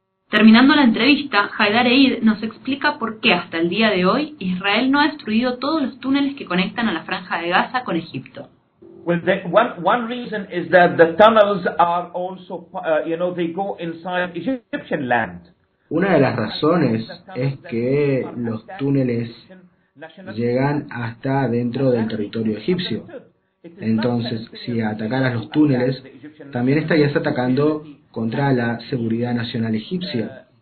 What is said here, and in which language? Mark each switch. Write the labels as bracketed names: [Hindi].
[Spanish] Terminando la entrevista, Haidar Eid nos explica por qué hasta el día de hoy Israel no ha destruido todos los túneles que conectan a la Franja de Gaza con Egipto. [English] Well, one reason is that the tunnels are also, you know, they go inside Egyptian land. [Spanish] Una de las razones es que los túneles llegan hasta dentro del territorio egipcio. Entonces, si atacaras los túneles, también estarías atacando contra la seguridad nacional egipcia.